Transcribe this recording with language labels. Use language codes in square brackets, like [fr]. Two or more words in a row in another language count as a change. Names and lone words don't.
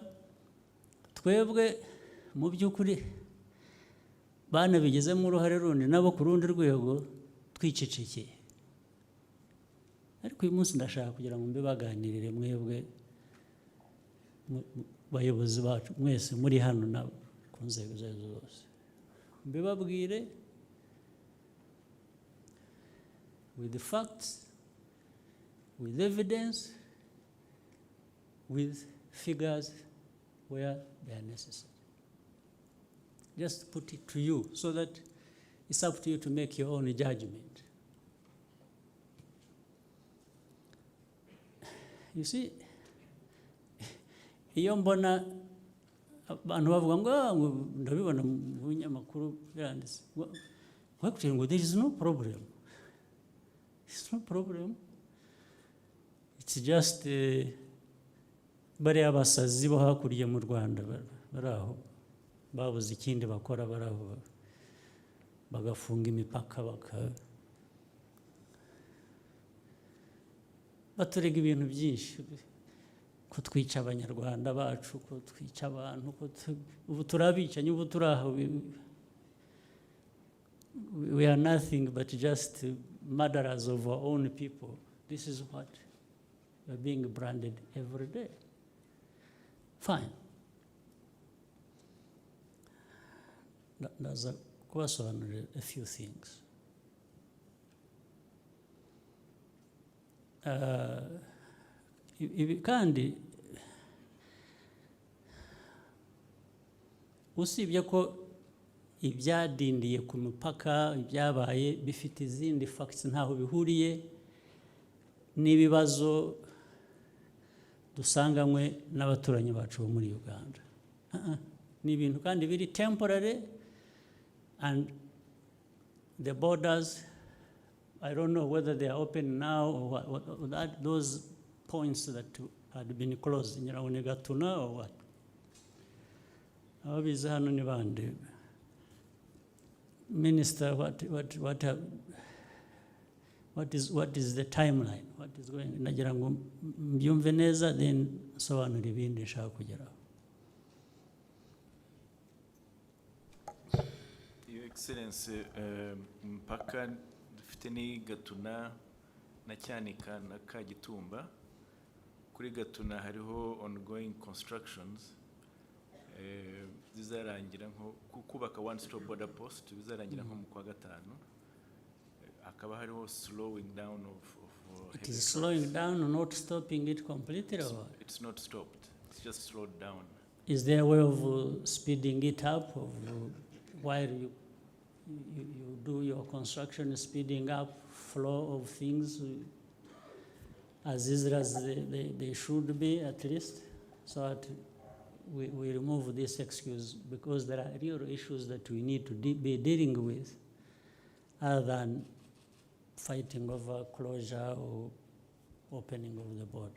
[rw] Twebwe mu by'ukuri banabigezemo uruhare rundi nabo ku rundi rwego twicecekeye, ariko uyu munsi ndashaka kugira ngo mbibaganirire mwebwe bayobozi bacu mwese muri hano na ku nzego zose, mbibabwire [en] with the facts, with evidence, with figures where they are necessary. Just put it to you so that it's up to you to make your own judgment. You see, [rw] iyo mbona abantu bavuga ngo ndabibona mu binyamakuru biranditse, wakubwira ngo [en] there is no problem. It's no problem. It's just [rw] bariya basazi bo hakurya mu Rwanda bari aho babuze ikindi bakora, bari aho bagafunga imipaka baturega ibintu byinshi, ko twica abanyarwanda bacu, ko twica abantu, ko ubu turabicanye, ubu turaho. [en] We are nothing but just murderers of our own people. This is what we are being branded every day. Fine. [rw] Ndaza kubasobanurira [en] a few things. [rw] Ibi kandi usibye ko ibyadindiye ku mupaka ibyabaye bifite izindi facts ntaho bihuriye n'ibibazo dusanganywe n'abaturanyi bacu bo muri Uganda. Ni ibintu kandi biri [en] temporary, and the borders, I don't know whether they are open now or what, those points that had been closed, Gatuna or what. Minister, what is the timeline? What is going on? [rw] Nagira ngo mbyumve neza, then sobanura ibindi nshaka kugeraho. [en] Your Excellency, [rw] mpaka dufite ni Gatuna na Cyanika na Kagitumba. Kuri Gatuna hariho [en] ongoing constructions. [rw] Zizarangira nko kubaka [en] one stop border post, [rw] bizarangira nko mu kwa gatanu. Akaba hariho [en] slowing down of it is slowing down or not stopping it completely, or it's not stopped, it's just slowed down. Is there a way of speeding it up, of while you do your construction, speeding up flow of things as easy as they should be, at least, so that we remove this excuse, because there are real issues that we need to be dealing with, other than fighting over closure or opening of the border.